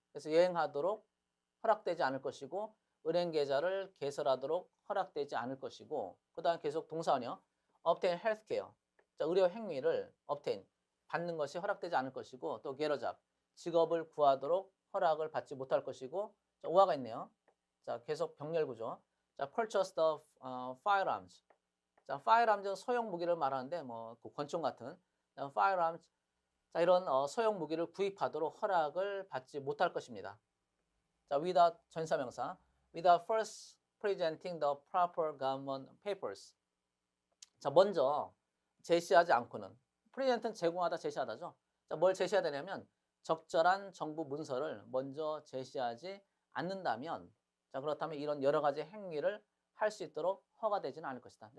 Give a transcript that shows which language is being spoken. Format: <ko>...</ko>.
<ko>그래서 여행하도록 허락되지 않을 것이고, 은행 계좌를 개설하도록 허락되지 않을 것이고, 그 다음 계속 동사원형,</ko> <en>obtain healthcare.</en> <ko>자, 의료 행위를 obtain 받는 것이 허락되지 않을 것이고, 또</ko> <en>get a job</en> <ko>직업을 구하도록 허락을 받지 못할 것이고, 자, 오화가 있네요. 자, 계속 병렬 구조.</ko> <en>자, purchase the firearms.</en> <ko>자, firearms는 소형 무기를 말하는데 그 권총 같은 firearms. 자, 이런 소형 무기를 구입하도록 허락을 받지 못할 것입니다. 자, without 전사명사.</ko> <en>without first presenting the proper government papers.</en> <ko>자, 먼저 제시하지 않고는. present는 제공하다, 제시하다죠. 자, 뭘 제시해야 되냐면 적절한 정부 문서를 먼저 제시하지 않는다면, 자, 그렇다면 이런 여러 가지 행위를 할 수 있도록 허가되지는 않을 것이다.</ko>